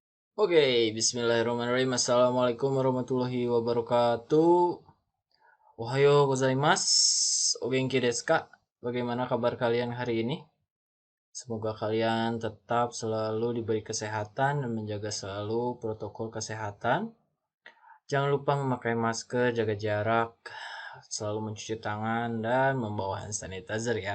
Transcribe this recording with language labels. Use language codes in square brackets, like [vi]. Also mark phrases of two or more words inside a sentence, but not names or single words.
[ar] Oke, بسم الله الرحمن الرحيم. السلام عليكم ورحمة الله وبركاته. [ja] おはようございます. お元気ですか? [id] Bagaimana kabar kalian hari ini? Semoga kalian tetap selalu diberi kesehatan dan menjaga selalu protokol kesehatan. Jangan lupa memakai masker, jaga jarak, selalu mencuci tangan, dan membawa [en] hand sanitizer [id] ya.